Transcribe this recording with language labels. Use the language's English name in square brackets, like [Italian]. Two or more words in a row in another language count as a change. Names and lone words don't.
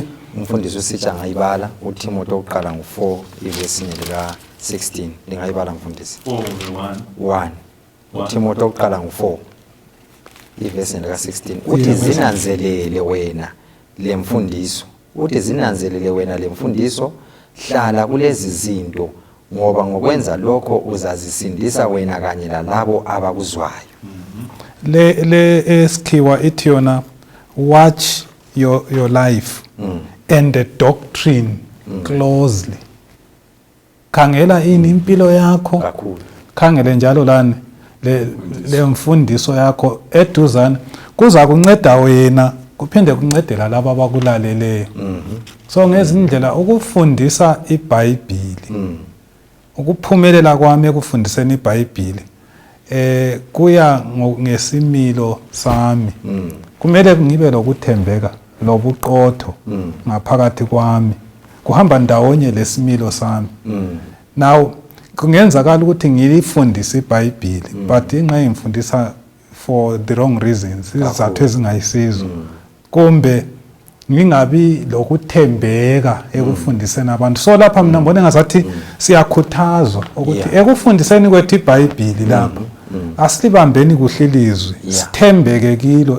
[North Ndebele] umfundisi uSitsha ngayibala uTimothi oqala ngo4 iverse lika 16 lingayibala mfundisi 1 uTimothi oqala ngo4 iverse lika 16 uthi zinanzelele wena lemfundiso uthi zinanzelele wena lemfundiso hlala kulezi zinto ngoba ngokwenza lokho uzazisindisa wena kanye lalabo abakuzwayo le eskiwa ithi yona [English] watch your life and the doctrine closely [North Ndebele] khangela impilo yakho kakhulu khangele njalo lana le mfundiso yakho eduzana kuza kunceda wena kuphinde kuncedela laba abakulaleleyo so ngezindlela ukufundisa iBhayibhili ukuphumelela kwami ekufundiseni iBhayibhili kuya ngesimilo sami kumele ngibe lokuthembeka lobuqotho ngaphakathi kwami kuhamba ndawonye lesimilo sami. Now kungenzakala ukuthi ngilifundise iBhayibheli but ingayimfundisa [English] for the wrong reasons, [North Ndebele] izathu ezingayisizo. Kumbe ngingabi lokuthembeka ekufundiseni abantu. So lapha mina ngibona ngazathi siyakhuthazwa ukuthi ekufundiseni kwethu iBhayibheli lapho asilibambeni kuhle ilizwi, sithembeke kilo.